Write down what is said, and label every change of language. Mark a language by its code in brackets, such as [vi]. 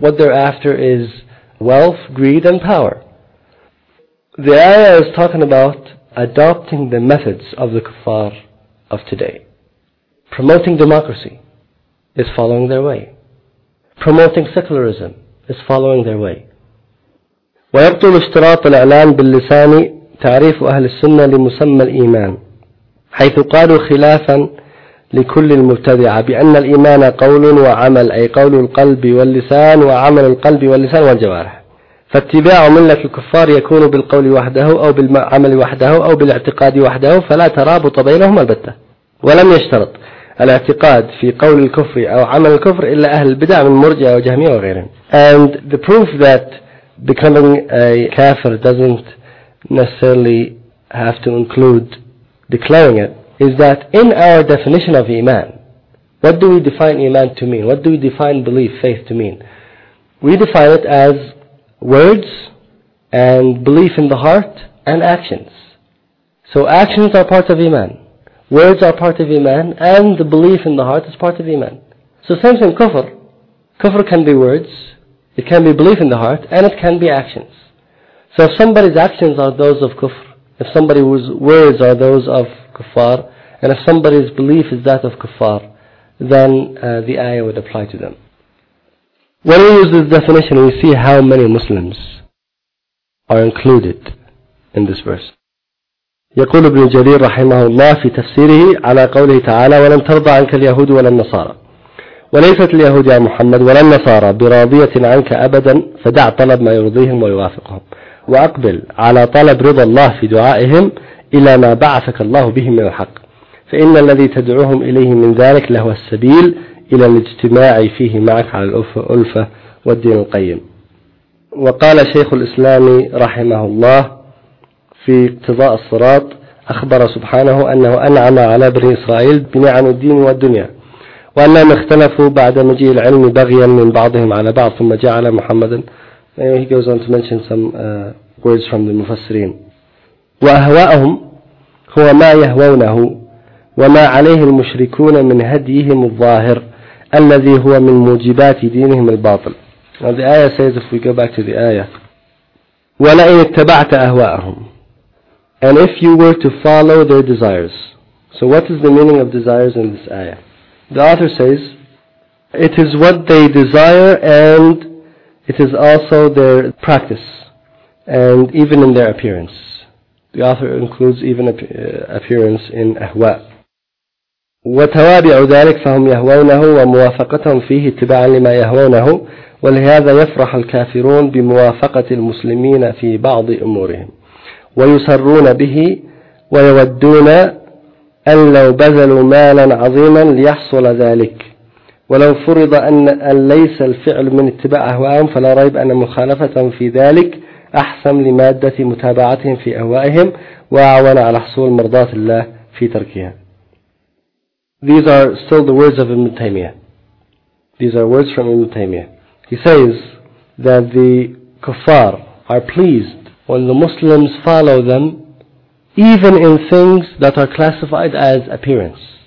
[en] What they're after is wealth, greed, and power. The ayah is talking about adopting the methods of the kuffar of today. Promoting democracy is following their way. Promoting secularism is following their way. [ar] وَيَبْطُلُ اشْتِرَاطُ الْإِعْلَانِ بِاللِّسَانِ تَعْرِيفُ أَهْلِ السُّنَّةِ لِمُسَمَّى الْإِيمَانِ حَيْثُ قَالُوا خِلَافًا لكل المبتدعة بأن الإيمان قول وعمل أي قول القلب واللسان وعمل القلب واللسان والجوارح فاتباع ملة الكفار يكون بالقول وحده أو بالعمل وحده أو بالاعتقاد وحده فلا ترابط بينهما البتة ولم يشترط الاعتقاد في قول الكفر أو عمل الكفر إلا أهل البدع من مرجع وجهمية وغيرهم. [en] And the proof that becoming a kafir doesn't necessarily have to include declaring it is that in our definition of iman, what do we define iman to mean? What do we define belief, faith to mean? We define it as words and belief in the heart and actions. So actions are part of Iman. Words are part of Iman, and the belief in the heart is part of Iman. So same thing, kufr. Kufr can be words, it can be belief in the heart, and it can be actions. So if somebody's actions are those of kufr, if somebody's words are those of kuffar, and if somebody's belief is that of kuffar, then the ayah would apply to them. When we use this definition, we see how many Muslims are included in this verse. [ar] يقول ابن جرير رحمه الله في تفسيره على قوله تعالى ولن ترضى عنك اليهود ولا النصارى وليست اليهود يا محمد ولا النصارى براضية عنك أبدا فدع طلب ما يرضيهم ويوافقهم وأقبل على طلب رضا الله في دعائهم إلى ما بعثك الله به من الحق فإن الذي تدعوهم إليه من ذلك لهو السبيل إلى الاجتماع فيه معك على الألفة والدين القيم وقال شيخ الإسلام رحمه الله في اقتضاء الصراط أخبر سبحانه أنه أنعم على بني إسرائيل بنعم الدين والدنيا وأنهم اختلفوا بعد مجيء العلم بغيا من بعضهم على بعض ثم جعل محمدا [en] Anyway, he goes on to mention some words from the Mufassirin. [ar] وأهواءهم هو ما يهوونه وما عليه المشركون من هديهم الظاهر الذي هو من موجبات دينهم الباطل. [en] Now the ayah says, if we go back to the ayah, [ar] ولئن اتبعت أهواءهم. [en] And if you were to follow their desires. So what is the meaning of desires in this ayah? The author says, it is what they desire and it is also their practice. And even in their appearance. The author includes even appearance in ahwa. [ar] وَتَوَابِعُ ذَلِكَ فَهُمْ يَهْوَوْنَهُ وَمُوَافَقَتَهُمْ فِيهِ اتِّبَاعًا لِمَا يَهْوَوْنَهُ وَلِهَذَا يَفْرَحُ الْكَافِرُونَ بِمُوَافَقَةِ الْمُسْلِمِينَ فِي بَعْضِ أُمُورِهِمْ ويسرون به ويودون أن لو بذلوا مالا عظيما ليحصل ذلك ولو فرض أن ليس الفعل من اتباع أهوائهم فلا ريب أن مخالفة في ذلك أحسن لمادة متابعتهم في أهوائهم وأعون على حصول مرضات الله في تركها. [en] These are still the words of Ibn Taymiyyah. These are words from Ibn Taymiyyah. He says that the kuffar are pleased when the Muslims follow them, even in things that are classified as appearance.